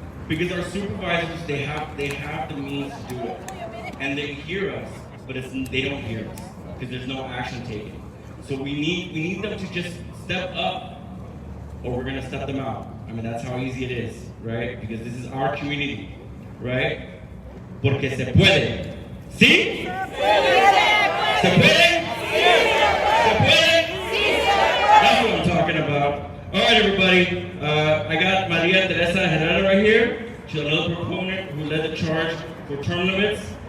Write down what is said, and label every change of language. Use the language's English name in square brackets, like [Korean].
[English] Because our supervisors, they have the means to do it, and they hear us, but they don't hear us because there's no action taken. So we need them to just step up, or we're gonna step them out. I mean, that's how easy it is, right? Because this is our community, right? [Spanish] Porque se puede. ¿Sí? ¿Se puede? ¿Se puede? ¿Se puede? [English] That's what I'm talking about. All right, everybody. I got Maria Teresa Herrera right here. She's another proponent who led the charge for term limits.